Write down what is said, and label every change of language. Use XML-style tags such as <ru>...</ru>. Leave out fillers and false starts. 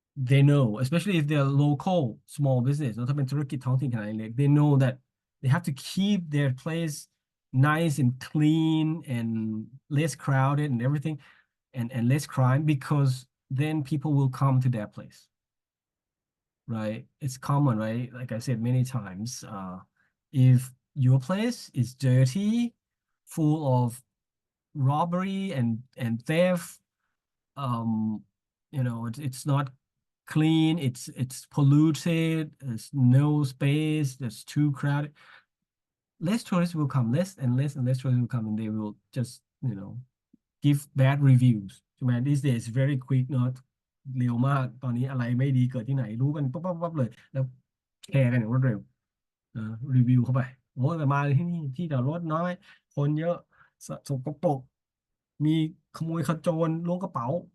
<en>they know, especially if they're local small business,</en> <th>ถ้าเป็นธุรกิจท้องถิ่นขนาดเล็ก</th> <en>they know that they have to keep their place nice and clean and less crowded and everything and less crime because then people will come to their place. Right? It's common, right? Like I said many times, if your place is dirty, full of robbery and theft, it's not clean, it's polluted, there's no space, there's too crowded. Less tourists will come, less and less and less tourists will come, and they will just, give bad reviews.</en> <th>ใช่ไหม</th> <en>These days very quick</en> <th>เนอะเร็วมากตอนนี้อะไรไม่ดีเกิดที่ไหนรู้กันปั๊บเลยแล้วแชร์กันอย่างรวดเร็วรีวิวเข้าไปโอ้ยมาที่นี่ที่จอดรถน้อยคนเยอะสกปรกมีขโมยขโจรล้วงกระเป๋า</th>